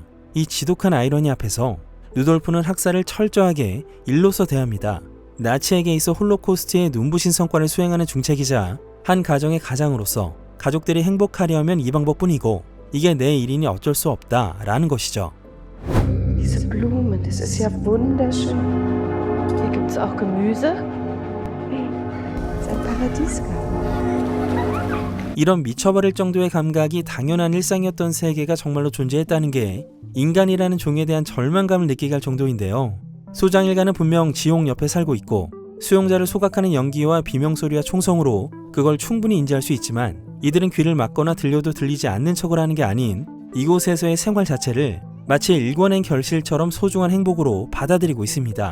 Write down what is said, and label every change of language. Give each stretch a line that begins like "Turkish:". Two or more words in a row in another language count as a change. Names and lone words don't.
Korean: 이 지독한 아이러니 앞에서 루돌프는 학살을 철저하게 일로서 대합니다. 나치에게 있어 홀로코스트의 눈부신 성과를 수행하는 중책이자 한 가정의 가장으로서 가족들이 행복하려면 이 방법뿐이고 이게 내 일이니 어쩔 수 없다라는 것이죠.
German: Diese Blumen, das ist ja wunderschön. Hier gibt es auch Gemüse. Das ist ein Paradiesgarten.
Korean: 이런 미쳐버릴 정도의 감각이 당연한 일상이었던 세계가 정말로 존재했다는 게 인간이라는 종에 대한 절망감을 느끼게 할 정도인데요. 소장 일가는 분명 지옥 옆에 살고 있고 수용자를 소각하는 연기와 비명소리와 총성으로 그걸 충분히 인지할 수 있지만 이들은 귀를 막거나 들려도 들리지 않는 척을 하는 게 아닌 이곳에서의 생활 자체를 마치 일궈낸 결실처럼 소중한 행복으로 받아들이고 있습니다.